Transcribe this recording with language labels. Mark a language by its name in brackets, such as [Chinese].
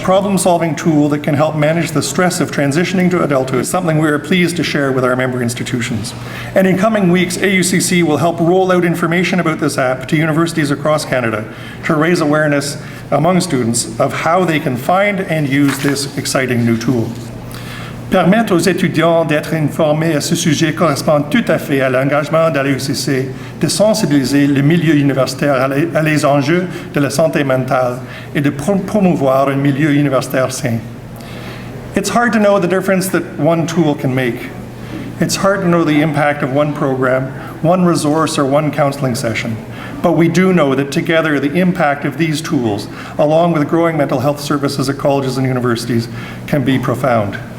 [English] A problem-solving tool that can help manage the stress of transitioning to adulthood is something we are pleased to share with our member institutions. And in coming weeks, AUCC will help roll out information about this app to universities across Canada to raise awareness among students of how they can find and use this exciting new tool. [French] Permettre aux étudiants d'être informés à ce sujet correspond tout à fait à l'engagement de l'AUCC de sensibiliser le milieu universitaire à les enjeux de la santé mentale et de promouvoir un milieu universitaire sain. [English] It's hard to know the difference that one tool can make. It's hard to know the impact of one program, one resource, or one counseling session. But we do know that together the impact of these tools, along with growing mental health services at colleges and universities, can be profound.